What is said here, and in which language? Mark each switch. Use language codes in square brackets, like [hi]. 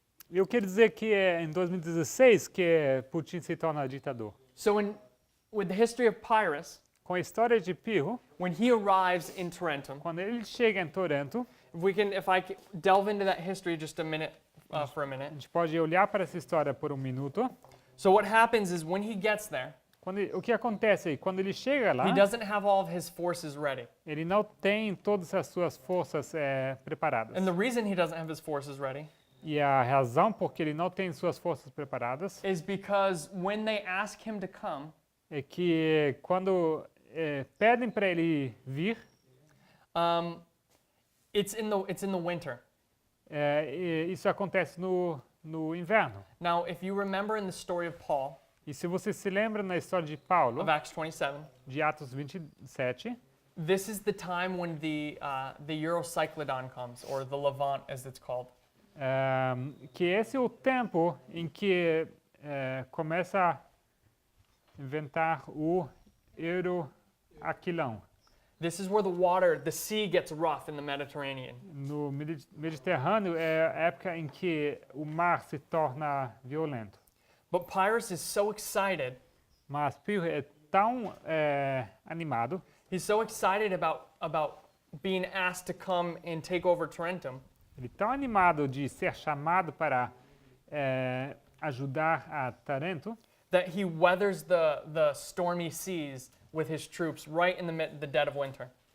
[pt] Eu quero dizer que é em 2016 que Putin se torna ditador. [en] So with the history of Pyrrhus, [pt] Com a história de Pirro, [en] when he arrives in Tarentum, [pt] quando ele chega em Torento, [en] if I delve into that history just for a [pt] a [en] minute. [pt] gente pode olhar para essa história por um minuto. [en] So what happens is when he gets there, [pt] O que acontece aí? Quando ele chega lá, [en] he doesn't have all of his forces ready. [pt] ele não tem todas as suas forças preparadas. [en] And the reason he doesn't have his forces ready [pt] E a razão por que ele não tem suas forças preparadas [en] is because when they ask him to come, [pt] é que quando pedem para ele vir, [en] it's in the winter. [pt] isso acontece no inverno. [en] Now, if you remember in the story of Paul, [pt] E se você se lembra na história de Paulo, [en] of Acts 27, [pt] de Atos 27, [en] this is the time when the Eurocyclodon comes, or the Levant as it's called. [pt] que esse é o tempo em que começa a inventar o Euroaquilão. [en] This is where the sea gets rough in the Mediterranean. [pt] No Mediterrâneo é a época em que o mar se torna violento. [en] But Pyrrhus is so excited. [pt] Mas Pirro é tão animado, [en] He's so excited about being asked to come and take over Tarentum [pt] ele é tão animado de ser chamado para ajudar a Tarento, [en] that he weathers the stormy seas with his troops right in the dead of winter.